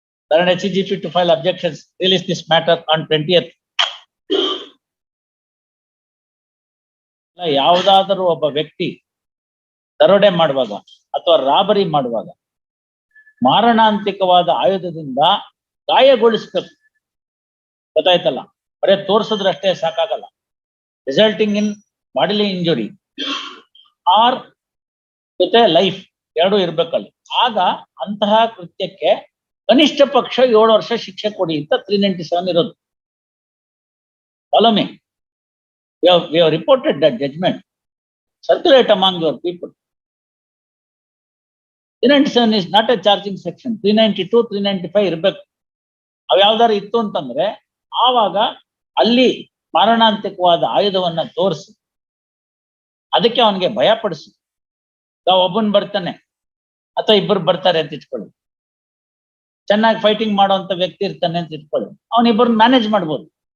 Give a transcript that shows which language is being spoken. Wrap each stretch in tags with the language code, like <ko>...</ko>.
<en>Dharan HCGP to file objections. Release this matter on 20th.</en> <kn>ಯಾವುದಾದರೂ ಒಬ್ಬ ವ್ಯಕ್ತಿ ದರೋಡೆ ಮಾಡುವಾಗ ಅಥವಾ ರಾಬರಿ ಮಾಡುವಾಗ ಮಾರಣಾಂತಿಕವಾದ ಆಯುಧದಿಂದ ಗಾಯಗೊಳಿಸ್ಬೇಕು. ಗೊತ್ತಾಯ್ತಲ್ಲ? ಬರೇ ತೋರಿಸಿದ್ರಷ್ಟೇ ಸಾಕಾಗಲ್ಲ.</kn> <en>resulting in bodily injury or</en> <kn>ಜೊತೆ ಲೈಫ್ ಎರಡೂ ಇರ್ಬೇಕಲ್ಲಿ. ಆಗ ಅಂತಹ ಕೃತ್ಯಕ್ಕೆ ಕನಿಷ್ಠ ಪಕ್ಷ 7 ವರ್ಷ ಶಿಕ್ಷೆ ಕೊಡಿ ಅಂತ 397 ಇರೋದು.</kn> <en>Follow me. We have reported that judgment. Circulate among your people. 397 is not a charging section.</en> <kn>392, 395 ಇರ್ಬೇಕು. ಅವ್ ಯಾವ್ದಾರು ಇತ್ತು ಅಂತಂದ್ರೆ ಆವಾಗ ಅಲ್ಲಿ ಮಾರಣಾಂತಿಕವಾದ ಆಯುಧವನ್ನ ತೋರಿಸಿ ಅದಕ್ಕೆ ಅವನಿಗೆ ಭಯ ಪಡಿಸಿ. ಒಬ್ಬನ್ ಬರ್ತಾನೆ ಅಥವಾ ಇಬ್ಬರು ಬರ್ತಾರೆ ಅಂತ ಇಟ್ಕೊಳ್ಳಿ, ಚೆನ್ನಾಗಿ ಫೈಟಿಂಗ್ ಮಾಡುವಂತ ವ್ಯಕ್ತಿ ಇರ್ತಾನೆ ಅಂತ ಇಟ್ಕೊಳ್ಳಿ, ಅವನಿಬ್ಬರನ್ನ ಮ್ಯಾನೇಜ್ ಮಾಡ್ಬೋದು.</kn>